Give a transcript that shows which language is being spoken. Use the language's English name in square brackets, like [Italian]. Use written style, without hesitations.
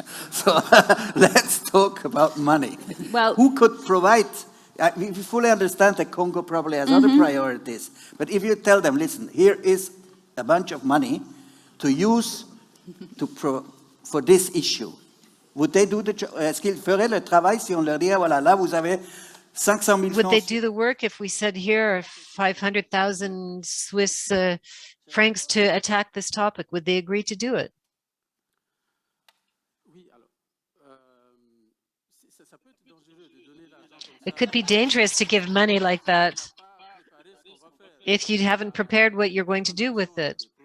[English] So let's talk about money. Well, who could provide? We fully understand that Congo probably has other priorities. But if you tell them, listen, here is a bunch of money to use for this issue, would they do the job? [French] Est-ce qu'ils feraient le travail si on leur dit, voilà, là, vous avez 500 000 francs? [English] Would they do the work if we said here are 500,000 Swiss francs to attack this topic? Would they agree to do it? It could be dangerous to give money like that if you haven't prepared what you're going to do with it.